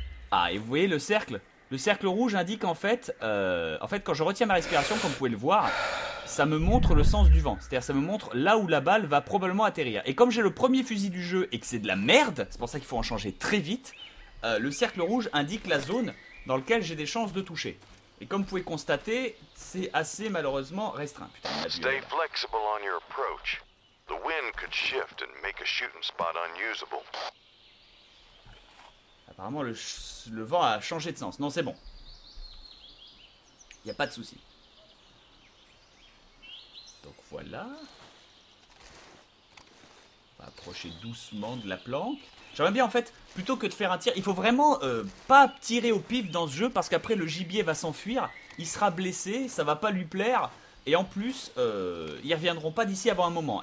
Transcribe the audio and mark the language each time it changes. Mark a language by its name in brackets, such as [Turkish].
[French] Ah, et vous voyez le cercle? Le cercle rouge indique en fait, quand je retiens ma respiration, comme vous pouvez le voir, ça me montre le sens du vent. C'est-à-dire ça me montre là où la balle va probablement atterrir. Et comme j'ai le premier fusil du jeu et que c'est de la merde, c'est pour ça qu'il faut en changer très vite, le cercle rouge indique la zone dans laquelle j'ai des chances de toucher. Et comme vous pouvez constater, c'est assez malheureusement restreint. Putain, [English] Stay flexible on your approach. The wind could shift and make a shooting spot unusable. [French] Apparemment, le vent a changé de sens. Non, c'est bon. Il n'y a pas de souci. Donc voilà. On va approcher doucement de la planque. J'aimerais bien en fait, plutôt que de faire un tir, il faut vraiment pas tirer au pif dans ce jeu parce qu'après le gibier va s'enfuir, il sera blessé, ça va pas lui plaire et en plus ils reviendront pas d'ici avant un moment.